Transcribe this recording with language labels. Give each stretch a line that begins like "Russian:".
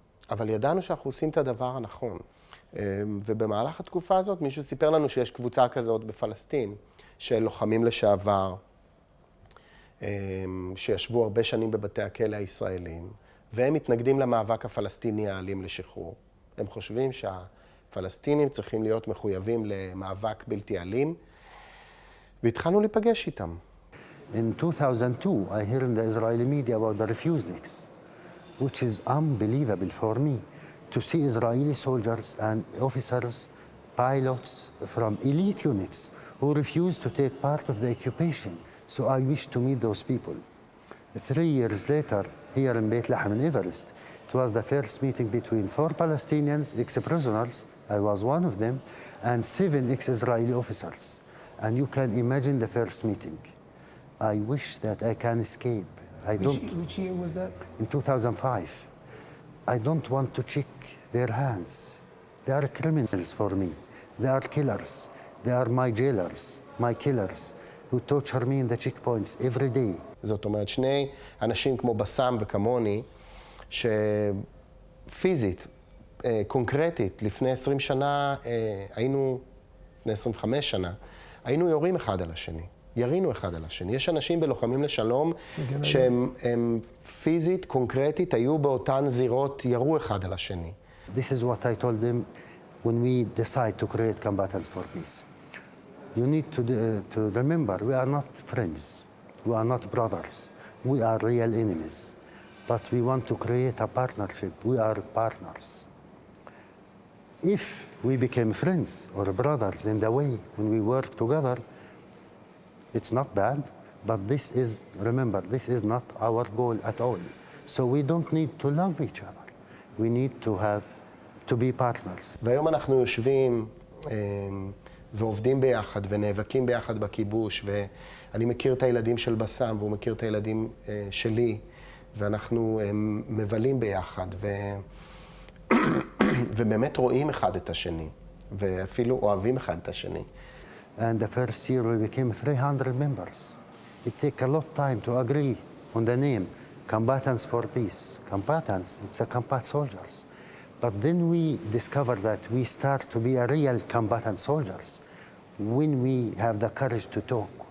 Hebrew: אבל ידענו שאנחנו עושים את הדבר הנכון. ובמהלך התקופה הזאת מישהו סיפר לנו שיש קבוצה כזאת בפלסטין, של לוחמים לשעבר, שישבו הרבה שנים בבתי הכלא הישראלים, והם מתנגדים למאבק הפלסטיני האלים לשחרור. הם חושבים שהפלסטינים צריכים להיות מחויבים למאבק בלתי אלים, והתחלנו להיפגש איתם.
English: In 2002, I heard in the Israeli media about the refuseniks, which is unbelievable for me to see Israeli soldiers and officers, pilots from elite units who refuse to take part of the occupation. So I wish to meet those people. 3 years later, here in Beit Lahem in Everest, it was the first meeting between 4 Palestinians, ex-prisoners, I was one of them, and 7 ex-Israeli officers. And you can imagine the first meeting. I wish that I can escape. Which year was that? In 2005. I don't want to check their hands. They are criminals for me. They are killers. They are my jailers, my killers, who torture me in the checkpoints every day.
Hebrew: זאת אומרת, שני אנשים כמו בסם וכמוני, שפיזית, קונקרטית, לפני 20 שנה, לפני 25 שנה, היינו יורים אחד על השני. ירינו אחד על השני. יש אנשים בלוחמים לשלום שהם פיזית, קונקרטית, היו באותן זירות, ירו אחד על השני.
English: This is what I told them when we decide to create combatants for peace. You need to remember, we are not friends, we are not brothers, we are real enemies. But we want to create a partnership, we are partners. If we became friends or brothers in the way when we work together, it's not bad, but this is, remember, this is not our goal at all. So we don't need to love each other. We need to be partners.
Hebrew: והיום אנחנו יושבים ועובדים ביחד ונאבקים ביחד בכיבוש, ואני מכיר את הילדים של בסם והוא מכיר את הילדים שלי, ואנחנו מבלים ביחד ובאמת רואים אחד את השני, ואפילו אוהבים אחד את השני.
English: And the first year we became 300 members. It takes a lot of time to agree on the name, Combatants for Peace. Combatants, it's a combat soldiers. But then we discovered that we start to be a real combatant soldiers when we have the courage to talk.